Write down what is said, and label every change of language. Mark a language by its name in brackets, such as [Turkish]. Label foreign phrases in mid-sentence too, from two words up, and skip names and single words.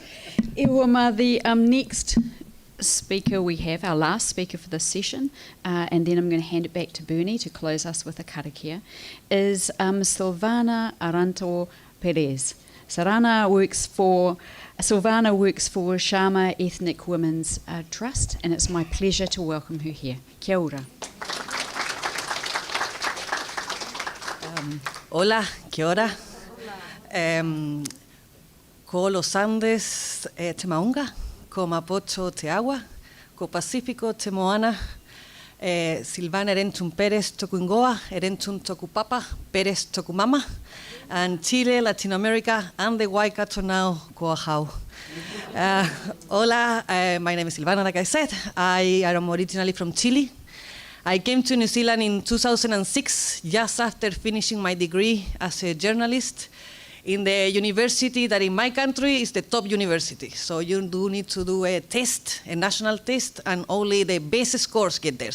[English] Iwama, the next speaker we have, our last speaker for this session, and then I'm going to hand it back to Bernie to close us with a karakia, is Silvana Aranto Perez. Silvana works for Shama Ethnic Women's Trust, and it's my pleasure to welcome her here. [Māori] Kia ora. Hola, kia ora. Ko los Andes te maunga, ko Mapocho te agua, ko Pasifiko te moana, Silvana erentum Pérez toku ingoa, erentum toku papa, Pérez toku mama, [English] and Chile, Latin America, and the Waikato now [Māori] ko ahau. [English] Hola, my name is Silvana, like I said. I am originally from Chile. I came to New Zealand in 2006, just after finishing my degree as a journalist in the university that in my country is the top university. So you do need to do a test, a national test, and only the best scores get there.